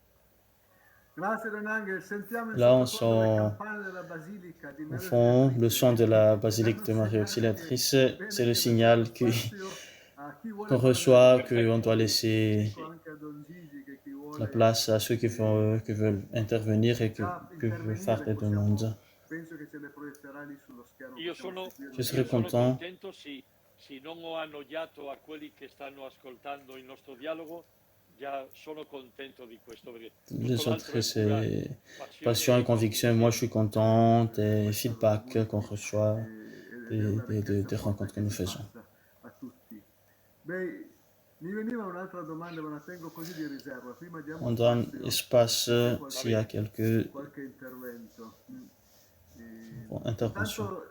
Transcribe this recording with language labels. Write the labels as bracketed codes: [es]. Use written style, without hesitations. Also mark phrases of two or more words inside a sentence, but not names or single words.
[fr] Là, on sent au fond le son de la basilique de Marie Auxiliatrice. C'est le signal qu'on reçoit, qu'on doit laisser la place à ceux qui veulent intervenir et qui veulent faire des demandes. Je serais content [it] se non ho annoiato a quelli che stanno ascoltando il nostro dialogo, già sono contento di questo. [fr] Les autres, c'est passion et conviction. Moi, je suis content des feedbacks qu'on reçoit, des rencontres que nous faisons. On donne espace s'il y a quelques interventions.